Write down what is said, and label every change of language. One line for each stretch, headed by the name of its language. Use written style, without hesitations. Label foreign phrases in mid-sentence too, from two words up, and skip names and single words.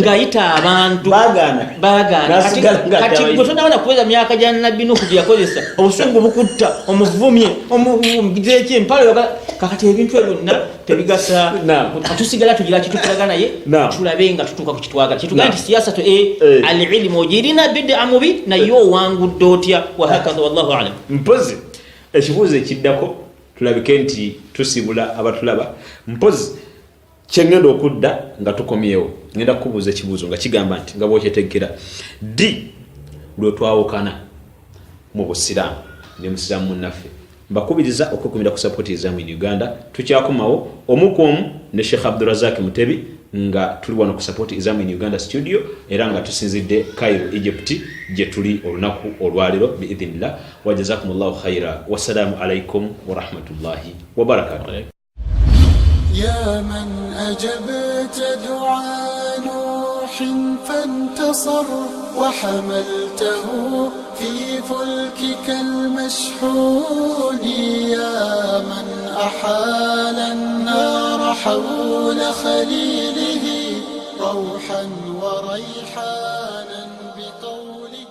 Ganda: ng'ayita abantu baagaana kati gwe tonabona kuweza myaka gya nabbi Nuhu gye yakozesa obusungu bukutta omuvumye omugireki empalo kakati ebintu ebyo byonna tebigasa tusigala tugira kitukulaga naye tulabe nga tutuuka ku kitwagala kitugamba nti siyasa to al-ilmu ojirina bid'a mubi naye owangudde otya
Arabic: wa hakadha wallahu alam
Ganda: mpozi ekibuuzo ekiddako tulabike nti tusibula abatulaba mpozi kyengenda okudda nga tukomyewo ngenda kukubuuza ekibuuzo nga kigamba nti nga bwokyeteggera di lwe twawukana mu busiraamu ne musiraamu munnaffe mbakubiriza okwekumira ku sapoti ezamu
English: in Uganda
Ganda: tukyakomawo omukomu ne Sheikh Abdurazak Mutebi nga tuli wano ku sapoti ezamu
English: in Uganda
Ganda: studio era nga tusinzidde Cairo Egypt gye tuli olunaku olwaliro
Arabic: biidhnillah wa jazakumullahu khaira wassalamu alaikum wa rahmatullahi wa barakatuh يا من أجبت دعاء نوح فانتصر وحملته في فلكك المشحون يا من أحال النار حول خليله روحا وريحانا بقول